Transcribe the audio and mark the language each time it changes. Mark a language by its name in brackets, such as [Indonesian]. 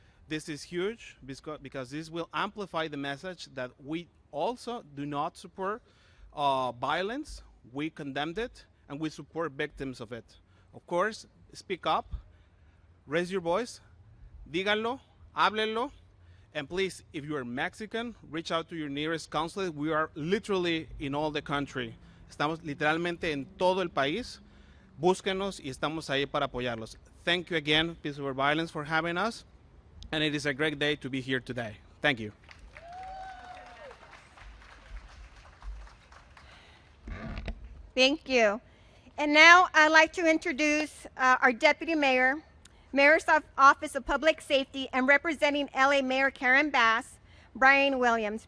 [English] This is huge because this will amplify the message that we also do not support violence. We condemn it, and we support victims of it. Of course, speak up, raise your voice, díganlo, háblenlo, and please, if you are Mexican, reach out to your nearest consulate. We are literally in all the country. [Spanish] Estamos literalmente en todo el país. Búsquenos y estamos ahí para apoyarlos. [English] Thank you again, Peace Over Violence, for having us, and it is a great day to be here today. Thank you. Thank you. And now I'd like to introduce our Deputy Mayor, Mayor's Office of Public Safety, and representing LA Mayor Karen Bass, Brian Williams.